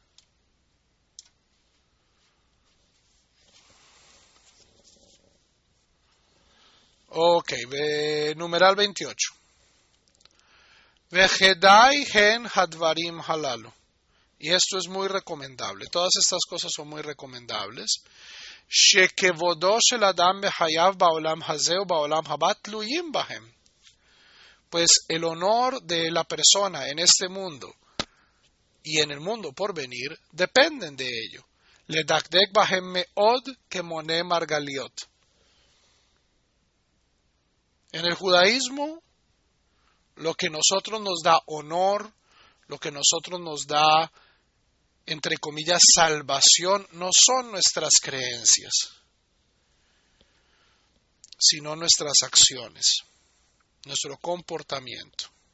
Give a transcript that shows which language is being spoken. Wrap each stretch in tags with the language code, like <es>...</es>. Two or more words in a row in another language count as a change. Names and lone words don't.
<es>Ok, numeral 28.</es> <he>וכדאי הן הדברים הללו.</he> <es>Y esto es muy recomendable. Todas estas cosas son muy recomendables.</es> <he>שכבודו של אדם בחייו בעולם הזה ובעולם הבא תלויים בהם.</he> <es>pues el honor de la persona en este mundo y en el mundo por venir dependen de ello.</es> <he>לדקדק בהם מאוד כמו מרגליות.</he> <es>En el judaísmo, lo que nosotros nos da honor, lo que nosotros nos da, entre comillas, salvación, no son nuestras creencias, sino nuestras acciones, nuestro comportamiento.</es>